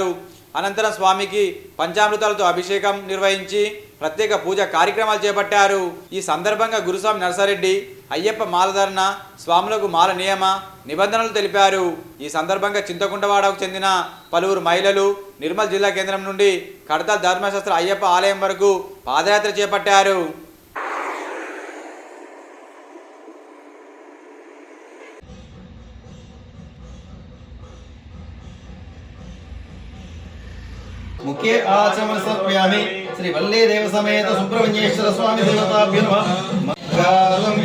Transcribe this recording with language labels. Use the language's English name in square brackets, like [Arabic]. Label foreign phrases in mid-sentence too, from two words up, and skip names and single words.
[Telugu] అనంతరం స్వామికి పంచామృతాలతో అభిషేకం నిర్వహించి ప్రత్యేక పూజ కార్యక్రమాలు చేపట్టారు. ఈ సందర్భంగా గురుస్వామి నర్సారెడ్డి అయ్యప్ప మాలధారణ స్వాములకు మాల నియమ నిబంధనలు తెలిపారు. ఈ సందర్భంగా చింతకుంటవాడకు చెందిన పలువురు మహిళలు నిర్మల్ జిల్లా కేంద్రం నుండి కడతాల్ ధర్మశాస్త్ర అయ్యప్ప ఆలయం వరకు పాదయాత్ర చేపట్టారు. [Sanskrit] मुख्य आचमन समर्पयामि. श्री वल्ली देव समेत सुब्रह्मण्येश्वर स्वामी देवताभ्यो नमः.